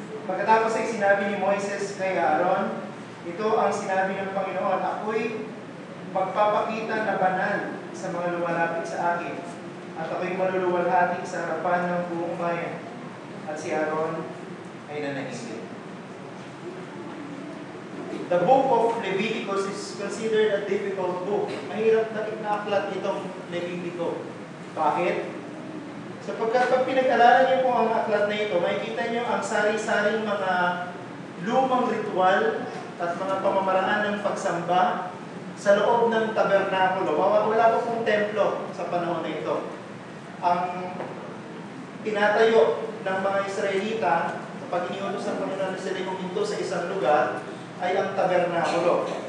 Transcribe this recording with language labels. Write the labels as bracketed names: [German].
[Filipino] Pagkatapos ay sinabi ni Moises kay Aaron, ito ang sinabi ng Panginoon, ako'y magpapakita na banal sa mga lumalapit sa akin, at ako'y maluluwalhati sa harapan ng buong bayan. At si Aaron ay nanahimik. [English] The book of Leviticus is considered a difficult book. [Filipino] Mahirap na inaaklat itong Levitico. Bakit? Sapagkat pag pinag-aralan niyo po ang aklat na ito, makikita niyo ang sari-saring mga lumang ritual at mga pamamaraan ng pagsamba sa loob ng tabernakulo. Wala pa pong templo sa panahon na ito. Ang tinatayo ng mga Israelita kapag iniutos ng Panginoon na sila huminto sa isang lugar ay ang tabernakulo.